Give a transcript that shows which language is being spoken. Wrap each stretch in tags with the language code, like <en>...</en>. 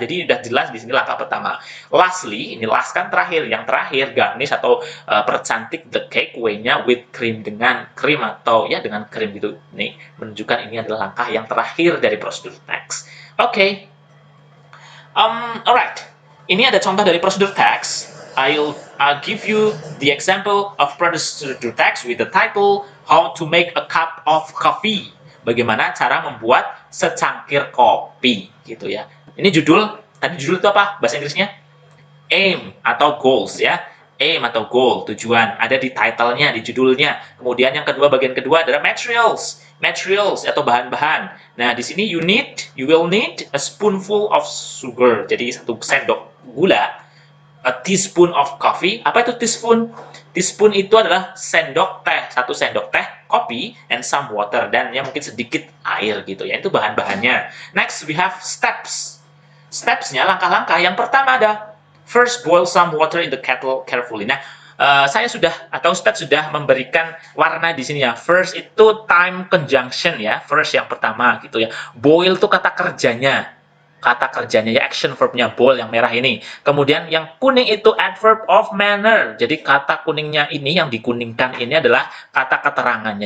<id>Jadi udah jelas di sini langkah pertama. Lastly, ini last kan terakhir. Yang terakhir garnish atau percantik</id> <en>the cake,</en> <id>kuenya</id> <en>with cream,</en> <id>dengan krim atau ya dengan krim gitu. Nih menunjukkan ini adalah langkah yang terakhir dari prosedur teks. Oke. Alright. Ini ada contoh dari prosedur teks.</id> <en>I'll give you the example of procedure text with the title How to Make a Cup of Coffee.</en> <id>Bagaimana cara membuat secangkir kopi, gitu ya. Ini judul, tadi judul itu apa? Bahasa Inggrisnya? Aim atau goals ya. Aim atau goal, tujuan. Ada di title-nya, di judulnya. Kemudian yang kedua, bagian kedua adalah materials.</id> <en>Materials</en> <id>atau bahan-bahan. Nah, di sini</id> <en>you will need a spoonful of sugar.</en> <id>Jadi 1 sendok gula.</id> <en>A teaspoon of coffee.</en> <id>Apa itu teaspoon? Teaspoon itu adalah sendok teh, 1 sendok teh kopi,</id> <en>and some water,</en> <id>dan ya mungkin sedikit air gitu ya. Itu bahan-bahannya.</id> <en>Next we have steps. Steps-nya, langkah-langkah.</en> <id>Yang pertama ada</id> <en>first boil some water in the kettle carefully.</en> <id>Nah, saya sudah atau Ustadz sudah memberikan warna di sini ya. First itu time conjunction ya. First yang pertama gitu ya. Boil itu kata kerjanya ya, action verbnya boil yang merah ini. Kemudian yang kuning itu adverb of manner. Jadi kata kuningnya ini, yang dikuningkan ini adalah kata keterangannya.</id>